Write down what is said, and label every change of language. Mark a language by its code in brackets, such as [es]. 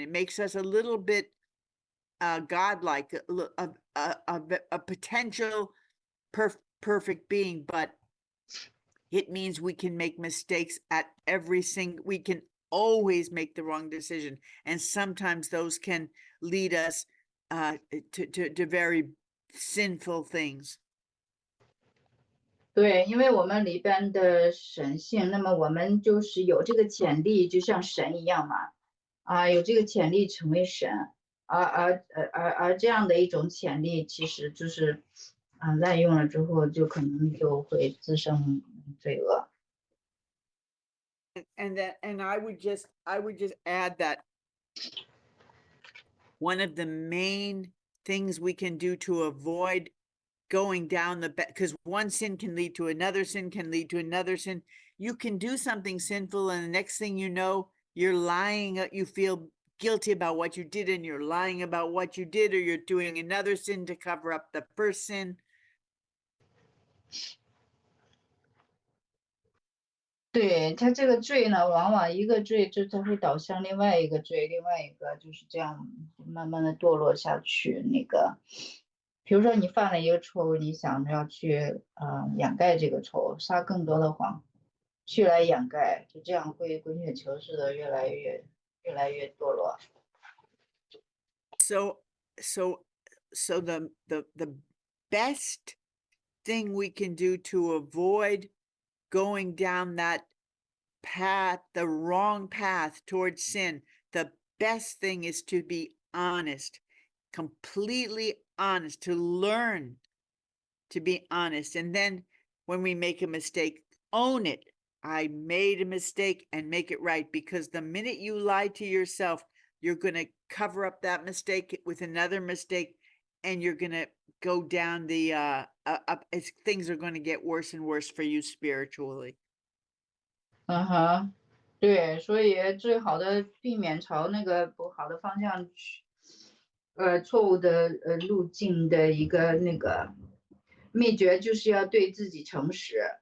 [en] It makes us a little bit godlike, a potential perfect being, but it means we can make mistakes at we can always make the wrong decision. And sometimes those can lead us to very sinful things. [zh] 对，因为我们里边的神性，那么我们就是有这个潜力，就像神一样嘛，有这个潜力成为神，而这样的一种潜力，其实就是滥用了之后，就可能就会滋生罪恶。 [en] And I would just add that one of the main things we can do to avoid going down because one sin can lead to another sin, can lead to another sin. You can do something sinful, and the next thing you know, you're lying. You feel guilty about what you did, and you're lying about what you did, or you're doing another sin to cover up the first sin. [zh] 对，他这个罪呢，往往一个罪就它会导向另外一个罪，另外一个就是这样慢慢的堕落下去。比如说你犯了一个错误，你想着要去掩盖这个错误，撒更多的谎，去来掩盖，就这样会滚雪球似的越来越堕落。 [en] So the best thing we can do to avoid going down that path, the wrong path towards sin, the best thing is to be honest, completely honest, to learn to be honest. And then when we make a mistake, own it. I made a mistake and make it right, because the minute you lie to yourself, you're going to cover up that mistake with another mistake, and you're going to go down the up as things are going to get worse and worse for you spiritually. [zh] 对，所以最好的避免朝那个不好的方向去，错误的路径的一个那个秘诀就是要对自己诚实